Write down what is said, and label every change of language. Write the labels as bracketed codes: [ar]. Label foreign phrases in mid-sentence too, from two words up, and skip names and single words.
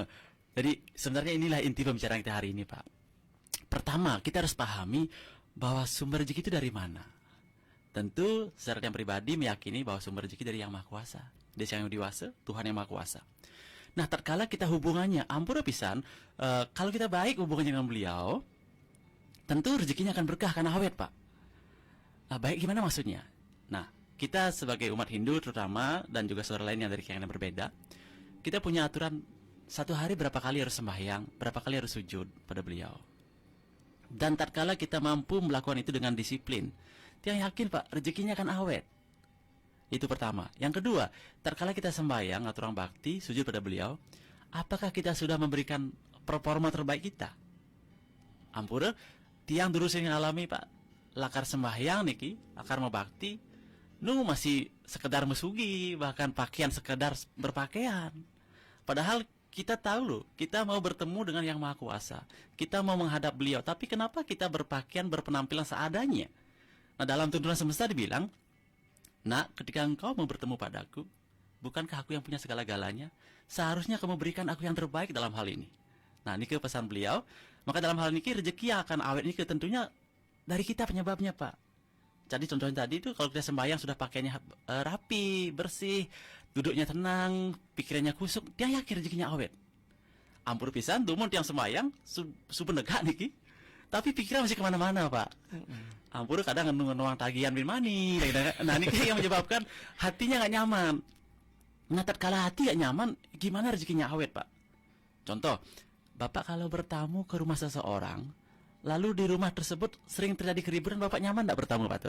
[id] Jadi sebenarnya inilah inti pembicaraan kita hari ini Pak. Pertama, kita harus pahami bahwa sumber rezeki itu dari mana. Tentu secara yang pribadi meyakini bahwa sumber rezeki dari Yang Maha Kuasa, dari Sang Hyang Dewasa, Tuhan Yang Maha Kuasa. Nah, tatkala kita hubungannya [ban] ampura pisan, [id] kalau kita baik hubungannya dengan beliau, tentu rezekinya akan berkah karena awet Pak. Nah, baik gimana maksudnya? Nah, kita sebagai umat Hindu terutama dan juga saudara lain yang dari keyakinan berbeda, kita punya aturan satu hari berapa kali harus sembahyang, berapa kali harus sujud pada beliau. Dan tatkala kita mampu melakukan itu dengan disiplin, dia yakin Pak rezekinya akan awet. Itu pertama. Yang kedua, tatkala kita sembahyang atau orang bakti sujud pada beliau, apakah kita sudah memberikan performa terbaik kita? [ban] Ampura, tiang [id] dulu sering alami Pak, lakar sembahyang niki, lakar mau bakti, masih sekedar mesugi, bahkan pakaian sekedar berpakaian. Padahal kita tahu loh, kita mau bertemu dengan Yang Maha Kuasa, kita mau menghadap beliau, tapi kenapa kita berpakaian, berpenampilan seadanya? Nah, dalam tuntunan semesta dibilang, nak, ketika engkau mau bertemu padaku, bukankah aku yang punya segala-galanya? Seharusnya kamu berikan aku yang terbaik dalam hal ini. Nah, ini ke pesan beliau. Maka dalam hal ini rezeki yang akan awet ini tentunya dari kita penyebabnya Pak. Jadi contohnya tadi itu kalau kita sembahyang sudah pakaiannya rapi, bersih, duduknya tenang, pikirannya kusuk, dia yakin rezekinya awet. [ban] Ampur pisan, tumun tiang sembahyang, subenegak niki, [id] tapi pikiran masih kemana-mana Pak. [ban] Ampur kadang ngenuang tagihan bin mani. [id] Nah ini yang menyebabkan hatinya nggak nyaman. Nah tatkala hati nggak nyaman, gimana rezekinya awet Pak? Contoh, Bapak kalau bertamu ke rumah seseorang, lalu di rumah tersebut sering terjadi keributan, Bapak nyaman tidak bertamu Pak Tut?